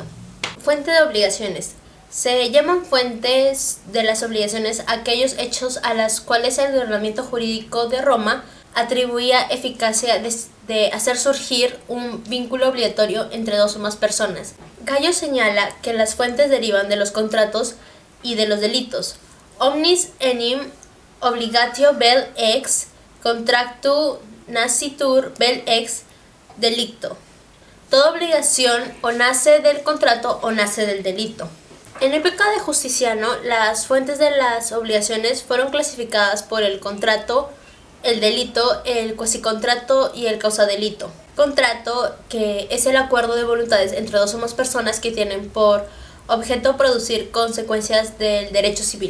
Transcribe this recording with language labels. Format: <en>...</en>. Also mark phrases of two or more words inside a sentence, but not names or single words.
<es>Fuente de obligaciones. Se llaman fuentes de las obligaciones aquellos hechos a los cuales el ordenamiento jurídico de Roma atribuía eficacia de hacer surgir un vínculo obligatorio entre dos o más personas. Gallo señala que las fuentes derivan de los contratos y de los delitos.</es> <la>Omnis enim obligatio vel ex contractu nascitur vel ex delicto.</la> <es>Toda obligación o nace del contrato o nace del delito. En época de Justiniano, las fuentes de las obligaciones fueron clasificadas por el contrato, el delito, el cuasicontrato y el causadelito. Contrato, que es el acuerdo de voluntades entre dos o más personas que tienen por objeto producir consecuencias del derecho civil.</es>